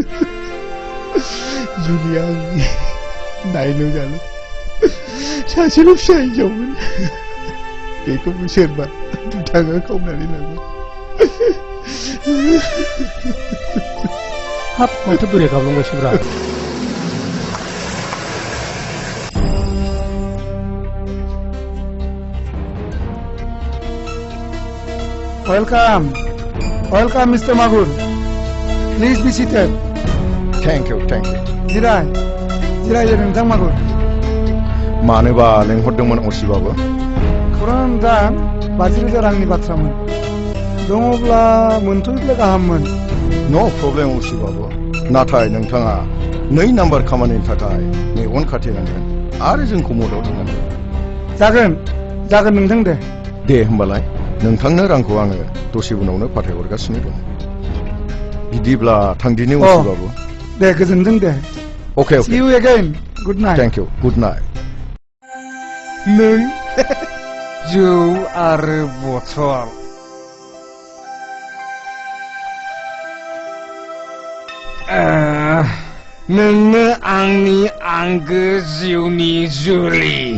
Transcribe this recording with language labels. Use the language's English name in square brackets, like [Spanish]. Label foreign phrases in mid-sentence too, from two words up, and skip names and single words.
[Bodo] जुलिया आंनि नायल' जाल' सासेल' फिसा हिनजावमोन बेखौबो सोरबा दुथाङा खावनानै लांबाय हाब माथो बोराय गाबलांगासिनोब्रा [English] Welcome, Mr. Magur. Please be seated. Thank you. [Bodo] जिराय नोंथां मागुर मानोबा लेंहरदोंमोन असिबाबो खौरां दा 50,000 रांनि बाथ्रामोन दङब्ला मोनथ'योब्ला गाहाममोन [English] no problem [Bodo] उसिबाबो नाथाय नोंथाङा 2 नाम्बार खामानिनि थाखाय मेगन खाथेनांगोन आरो जोंखौ मदद होनांगोन जागोन नोंथां दे होमबालाय नोंथांनो रांखौ आङो दसे उनावनो फाथायहरगासिनो दं बिदिब्ला थांदिनि उसिबाबो दे गोजोनथों दे [English] Okay. See you again. Good night. Thank you. Good night. [Bodo] नों जौ आरो बथल नोंनो आंनि आंगो जिउनि जुलि